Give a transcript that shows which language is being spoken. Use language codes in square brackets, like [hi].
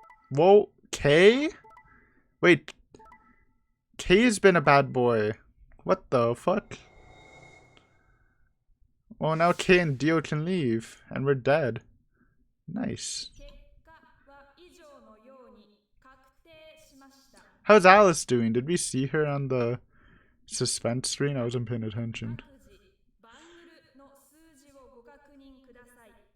[en] Whoa, Kay? Wait, Kay's been a bad boy. What the fuck? Well, now Kay and Dio can leave, and we're dead. Nice. [ja] 結果は以上のように確定しました。 [en] How's Alice doing? Did we see her on the suspense screen? I wasn't paying attention. [ja] 各自バングルの数字をご確認ください。